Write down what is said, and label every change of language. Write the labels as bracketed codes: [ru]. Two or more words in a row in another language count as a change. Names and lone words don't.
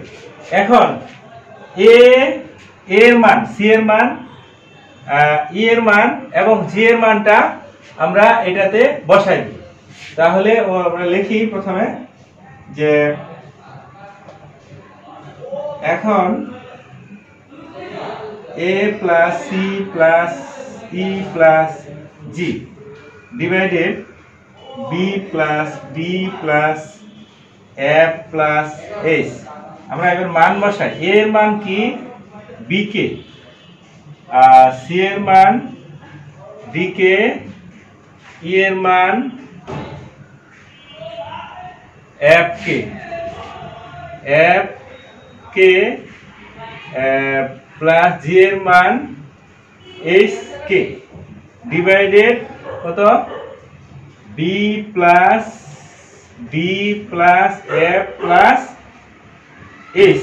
[bn] এখন a এর মান, c এর মান, e এর মান এবং g এর মানটা আমরা এটাতে বসাই দিই। তাহলে আমরা লিখি প্রথমে যে এখন [en] a plus c plus e plus g divided b plus d plus f plus h। [bn] আমরা এবার মান বসাই, a এর মান কি bk, c এর মান dk, e এর মান fk প্লাস g এর মান hk ডিভাইডেড কত [en] b plus d plus f plus h.